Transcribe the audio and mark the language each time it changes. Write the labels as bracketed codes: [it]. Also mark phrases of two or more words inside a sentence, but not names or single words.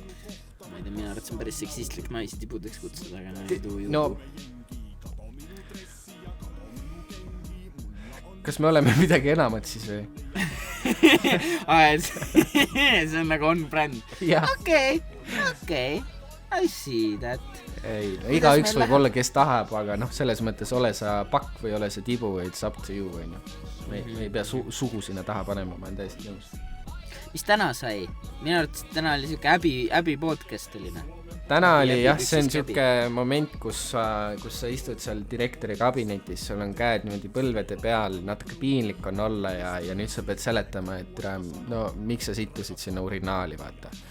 [et] Ma ei tea, mina arvad, see on päris seksistlik naisi tibudeks kutsuda, aga no kas me oleme midagi enamat siis või? See on nagu on brand. Okei, [en] I see that. [et] Ei, igaüks võib olla, kes tahab, aga selles mõttes ole sa pakk või ole sa tibu, [en] it's up to you. [et] Me ei pea sugu sinna taha panema, ma olen täiesti nõus. Mis täna sai? Minu arvates täna oli siuke äbi podcast oli. Täna oli jah, see on siuke moment, kus sa istud seal direktori kabinetis, sul on käed niimoodi põlvede peal, natuke piinlik on olla ja nüüd sa pead seletama, et miks sa sittusid sinna urinaali, vaata.